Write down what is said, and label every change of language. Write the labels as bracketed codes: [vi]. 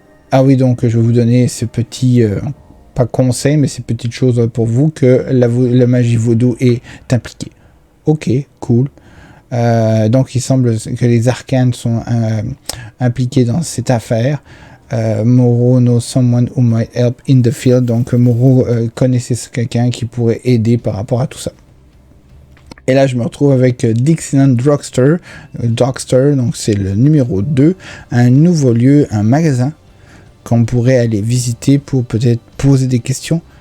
[fr] Ah oui, donc je vais vous donner ce petit pas conseil, mais ces petites choses pour vous, que la magie vaudou est impliquée. Ok, cool. Donc il semble que les arcanes sont impliqués dans cette affaire. [en] Moreau knows someone who might help in the field. [fr] Donc Moreau connaissait quelqu'un qui pourrait aider par rapport à tout ça. Et là, je me retrouve avec Dixieland Drugstore. Donc c'est le numéro 2. Un nouveau lieu, un magasin qu'on pourrait aller visiter pour peut-être poser des questions.